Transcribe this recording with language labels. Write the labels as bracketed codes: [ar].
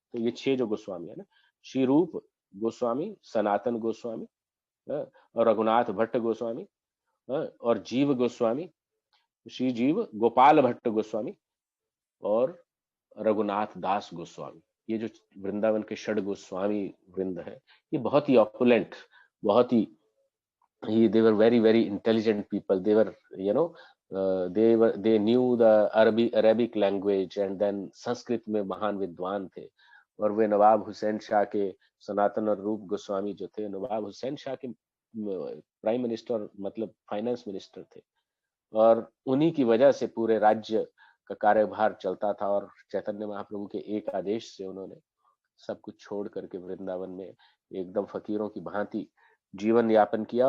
[hi] तो ये 6 जो गोस्वामी है ना, श्री रूप गोस्वामी, सनातन गोस्वामी और रघुनाथ भट्ट गोस्वामी और जीव गोस्वामी, श्री जीव, गोपाल भट्ट गोस्वामी और रघुनाथ दास गोस्वामी। ये जो वृंदावन के षड गोस्वामी वृंद है, ये बहुत ही ऑपुलेंट, बहुत ही [en] they were very very intelligent people. They were, you know, they knew the Arabic language, and then [hi] Sanskrit में महान विद्वान थे। और वे नवाब हुसैन शाह के, सनातन और रूप गोस्वामी जो थे, नवाब हुसैन शाह के प्राइम मिनिस्टर, मतलब फाइनेंस मिनिस्टर थे, और उन्हीं की वजह से पूरे राज्य का कार्यभार चलता था। और चैतन्य महाप्रभु के एक आदेश से उन्होंने सब कुछ छोड़ करके वृंदावन में एकदम फकीरों की भांति जीवन यापन किया।